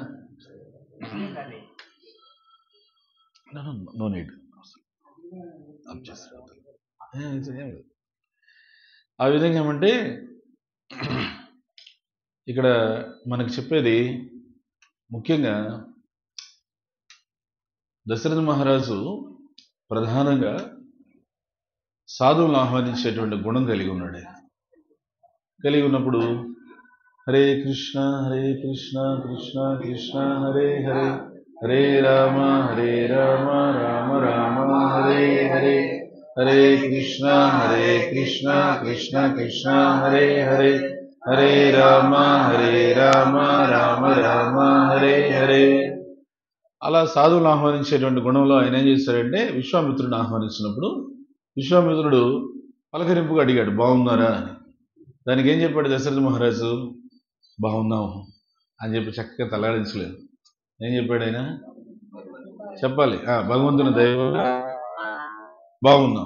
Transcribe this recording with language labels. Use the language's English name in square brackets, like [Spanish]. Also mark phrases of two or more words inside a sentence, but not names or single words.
[English] no need [Telugu] ఆ విధంగా ఏమంటే ఇక్కడ మనకు చెప్పేది ముఖ్యంగా దశరథ మహారాజు ప్రధానంగా సాధువులను ఆహ్వానించేటువంటి గుణం కలిగి ఉన్నాడు. కలిగి ఉన్నప్పుడు హరే కృష్ణ కృష్ణ కృష్ణ హరే హరే, హరే రామ రామ రామ హరే హరే, హరే కృష్ణ కృష్ణ కృష్ణ హరే హరే, హరే రామ రామ రామ హరే హరే. అలా సాధువులను ఆహ్వానించేటువంటి గుణంలో ఆయన ఏం చేశాడంటే విశ్వామిత్రుడిని ఆహ్వానించినప్పుడు విశ్వామిత్రుడు పలకరింపుగా అడిగాడు బాగున్నారా అని. దానికి ఏం చెప్పాడు దశరథ మహారాజు, బాగున్నాం అని చెప్పి చక్కగా తలాడించలేదు. ఏం చెప్పాడు ఆయన, చెప్పాలి భగవంతుని దయ వల్ల బాగున్నాం.